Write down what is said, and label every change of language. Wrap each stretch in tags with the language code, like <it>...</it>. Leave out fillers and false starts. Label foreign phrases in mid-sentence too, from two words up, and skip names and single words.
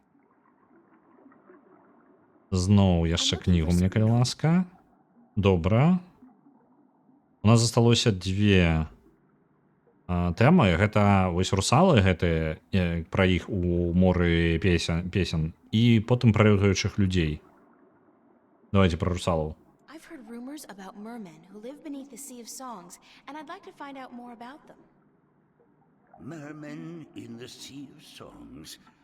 <be>Зноў яшчэ кнігу мне, калі ласка. Добра. У нас засталося 2 тэмы. Гэта вось русалы гэтыя, пра іх у моры песен, і потым пра лётаючых людзей. Давайте пра русалаў.</be> <en>About mermen who live beneath the Sea of Songs, and I'd like to find out more about them. Mermen in the Sea of Songs.</en>